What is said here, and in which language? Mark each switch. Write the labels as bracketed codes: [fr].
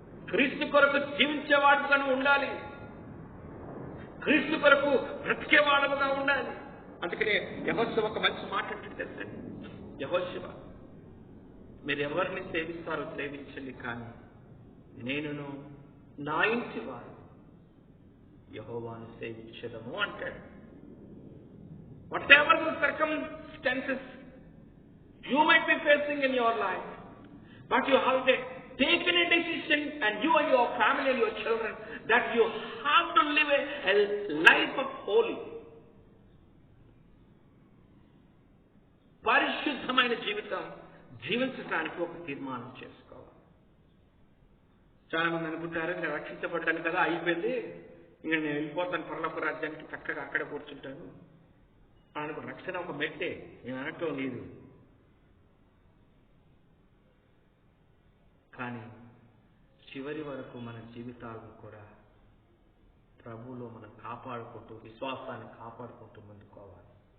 [te] క్రీస్తు కొరకు జీవించేవాడుగా నువ్వు ఉండాలి, క్రీస్తు కొరకు బ్రతికేవాడుగా ఉండాలి. అందుకనే యెహోషువ ఒక మంచి మాట అంటే తెలుసండి, యెహోషువ మీరు ఎవరిని సేవిస్తారో సేవించండి, కానీ నేనును నా ఇంటి వారు యెహోవాను సేవించదము అంటాడు. [en] whatever the circumstances you might be facing in your life, but you have taken a decision, and you and your family and your children, that you have to live a life of holy, [te] పరిశుద్ధమైన జీవితం జీవించడానికి ఒక తీర్మానం చేసుకోవాలి. చాలా మంది అనుకుంటారు నేను రక్షించబడ్డాను కదా, అయిపోయింది, ఇంకా నేను వెళ్ళిపోతాను పరలోక రాజ్యానికి, చక్కగా అక్కడ కూర్చుంటాను అనుకో. రక్షణ ఒక మెట్టే, నేను అనటం లేదు. కానీ చివరి వరకు మన జీవితాలను కూడా ప్రభువులో మనం కాపాడుకుంటూ, విశ్వాసాన్ని కాపాడుకుంటూ ముందుకోవాలి.